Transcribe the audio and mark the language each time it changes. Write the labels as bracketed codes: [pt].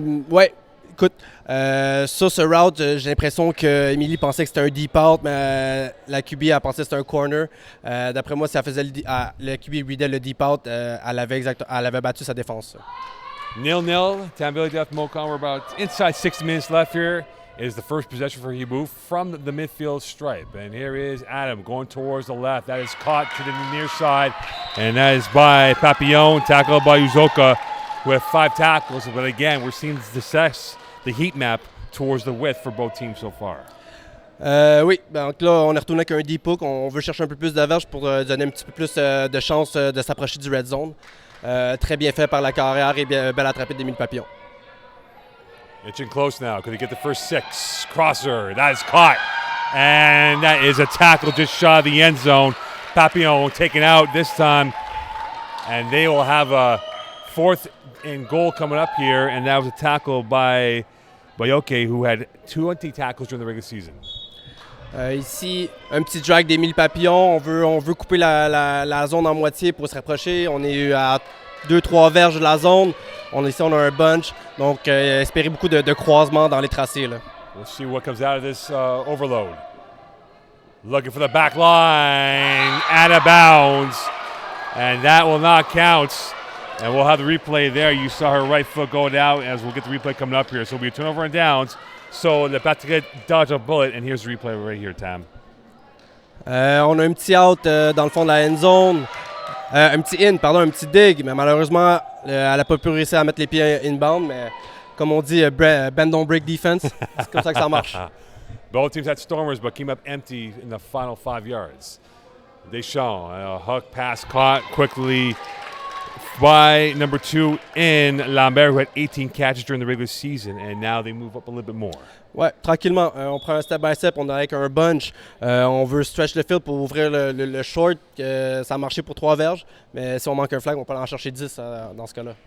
[fr] Ouais, écoute, ce route, j'ai l'impression qu'Émilie pensait que c'était un deep out, mais la QB a pensé que c'était un corner. D'après moi, si elle faisait le QB readait le deep out, elle avait battu sa défense. [en] 0-0, Tampa Bay Death Mocon. We're about inside 60 minutes left here. It is the first possession for Hiboux from the midfield stripe. And here is Adam going towards the left. That is caught to the near side. And that is by Papillon, tackled by Uzoka with 5 tackles. But again, we're seeing the heat map towards the width for both teams so far. [fr] Oui, donc là, on est retourné avec un deep hook. On veut chercher un peu plus de verge pour donner un petit peu plus de chance de s'approcher du red zone. Très bien fait par la carrière et belle attrapée d'Émile Papillon. [en] Itching close now. Could he get the first 6? Crosser. That is caught. And that is a tackle just shy of the end zone. Papillon taken out this time. And they will have a 4th and goal coming up here. And that was a tackle by Bayoke, who had 20 tackles during the regular season. [fr] Ici, un petit drag d'Émile Papillon. On veut couper la zone en moitié pour se rapprocher. On est à 2-3 verges de la zone. Ici, on a un bunch. Donc, espérez beaucoup de croisements dans les tracés. Là. [en] We'll see what comes out of this overload. Looking for the back line. Out of bounds. And that will not count. And we'll have the replay there. You saw her right foot going out as we'll get the replay coming up here. So it'll be a turnover and downs. So the Patriots dodge a bullet. And here's the replay right here, Tam. [fr] On a un petit out dans le fond de la end zone. Un petit dig, mais malheureusement, elle n'a pas pu réussir à mettre les pieds inbound, mais comme on dit, [en] bend don't break defense, [fr] c'est comme ça que ça marche. [en] Both teams had stormers, but came up empty in the final 5 yards. Deschamps, a hook pass caught quickly by number 2 in Lambert, who had 18 catches during the regular season, and now they move up a little bit more. [fr] Ouais, tranquillement. On prend un step by step, on est avec un bunch. On veut stretch le field pour ouvrir le short. Ça a marché pour 3 verges, mais si on manque un flag, on peut en chercher 10 dans ce cas-là.